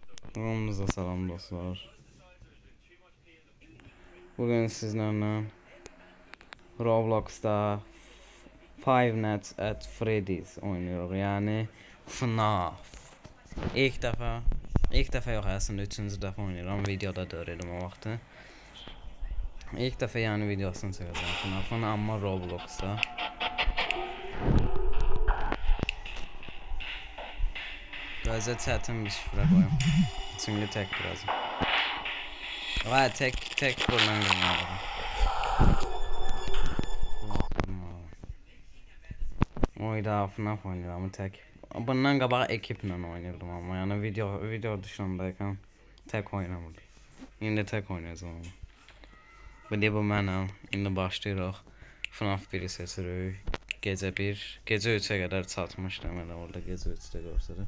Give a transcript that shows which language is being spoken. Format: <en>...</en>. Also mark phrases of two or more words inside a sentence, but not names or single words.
<az>Hamınıza salam dostlar.</az> <tr>Bugün sizlerle Roblox'ta Five Nights at Freddy's oynuyoruz. Yani FNAF. İlk defa yok aslında, üçüncü defa oynuyorum. Videoda da öğrendim o vakti. İlk defa yani videosunu çekeceğim FNAF'ın, ama Roblox'ta. Gözde çetin bir şifre koyayım. Çünkü tek biraz. Vay tek buradan girmiyorum. Oyda FNAF oynuyorum tek.</tr> <az>Bundan qabaq ekiplə oynayırdım, amma yəni video dışındayken tek oynamırdım. İndi tek oynayacağım ama. Bu mənəm. İndi başlayırıq. FNAF 1-i seçirik. Gecə 1, gecə 3-ə qədər çatmışdım elə orada, gecə 3-də göstərir.</az>